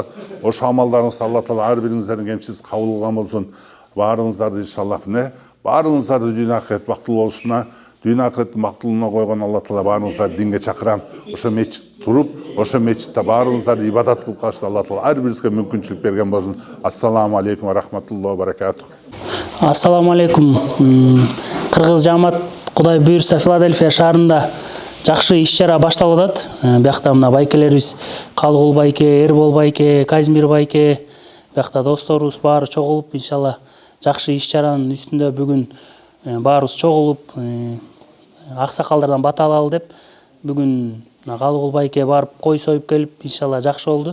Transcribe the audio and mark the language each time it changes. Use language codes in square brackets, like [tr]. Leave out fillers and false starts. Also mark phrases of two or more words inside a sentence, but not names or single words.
[ky] Ошо амалдарыңызды Алла Таала ар бириңиздердин кемсиз кабыл кылган болсун. Баарыңыздарды иншаллах баарыңыздарды дүйнө акырет бактылуу болушуна, дүйнө акыреттин бактылууна койгон Алла Таала баарыңыздарды динге чакырам. Ошо мечит туруп, ошо мечитте баарыңыздарды ибадат кылып калышты Алла Таала ар бирибизге мүмкүнчүлүк берген болсун. [ar] السلام عليكم ورحمة الله وبركاته. السلام عليكم. [ky] Кыргыз жамаат Кудай буйрса Филадельфия шаарында жакшы иш-чара башталып атат. Биякта мына байкелерибиз Калгул байке, Эрбол байке, Казимир байке, биякта досторубуз баары чогулуп, иншалла жакшы иш-чаранын үстүндө бүгүн баарыбыз чогулуп, аксакалдардан бата алалы деп бүгүн Калгул байке барып кой союп келип, иншалла жакшы болду.